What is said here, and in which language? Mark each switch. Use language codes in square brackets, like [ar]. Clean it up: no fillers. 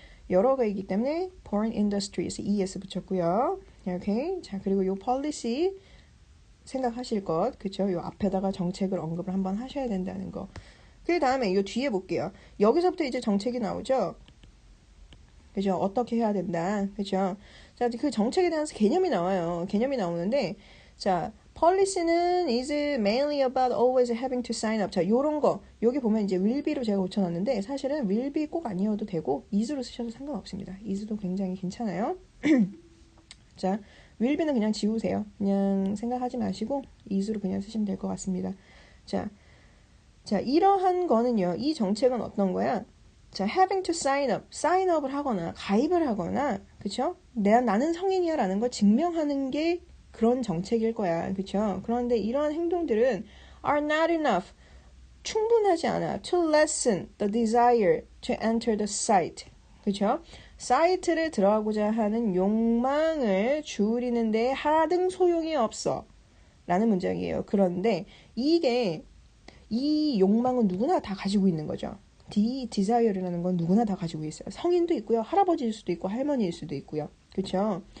[ko] 여러 개이기 때문에 [en] foreign industries, [ko] ES 붙였고요. 이렇게. 자, 그리고 요 policy 생각하실 것, 그쵸? 요 앞에다가 정책을 언급을 한번 하셔야 된다는 거. 그 다음에 요 뒤에 볼게요. 여기서부터 이제 정책이 나오죠? 그죠? 어떻게 해야 된다. 그죠? 자, 그 정책에 대한 개념이 나와요. [en] 개념이 나오는데, [ko] 자, [en] policy는 is mainly about always having to sign up. [ko] 자, 요런 거. 여기 보면 이제 will be로 제가 고쳐놨는데, 사실은 will be 꼭 아니어도 되고, is로 쓰셔도 상관없습니다. is도 굉장히 괜찮아요. 자, will be는 그냥 지우세요. 그냥 생각하지 마시고, is로 그냥 쓰시면 될 것 같습니다. 자, 이러한 거는요, 이 정책은 어떤 거야? 자, [en] having to sign up, [ko] sign up을 하거나 가입을 하거나, 그쵸? 나는 성인이야 라는 걸 증명하는 게 그런 정책일 거야, 그쵸? 그런데 이러한 행동들은 [en] are not enough, [ko] 충분하지 않아 [en] to lessen the desire to enter the site, [ko] 그쵸? 사이트를 들어가고자 하는 욕망을 줄이는데 하등 소용이 없어 라는 문장이에요. 그런데 이 욕망은 누구나 다 가지고 있는 거죠. desire라는 건 누구나 다 가지고 있어요. 성인도 있고요. 할아버지일 수도 있고 할머니일 수도 있고요. 그렇죠?